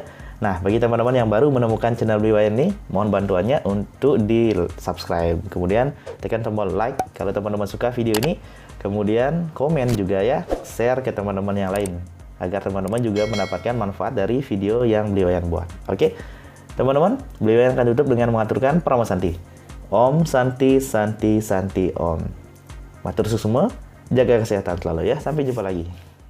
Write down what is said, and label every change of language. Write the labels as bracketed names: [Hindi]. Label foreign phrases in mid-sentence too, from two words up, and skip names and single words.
[Indonesian] Nah, bagi teman-teman yang baru menemukan channel Bliwayan ini, mohon bantuannya untuk di subscribe. Kemudian tekan tombol like kalau teman-teman suka video ini. Kemudian komen juga ya, share ke teman-teman yang lain agar teman-teman juga mendapatkan manfaat dari video yang Bliwayan buat. Oke, teman-teman, Bliwayan akan tutup dengan mengaturkan Prama Santi. [Sanskrit] Om Santi Santi Santi Om. [Balinese] Matur suwun [Sanskrit] semua. [Indonesian] Jaga kesehatan selalu ya. Sampai jumpa lagi.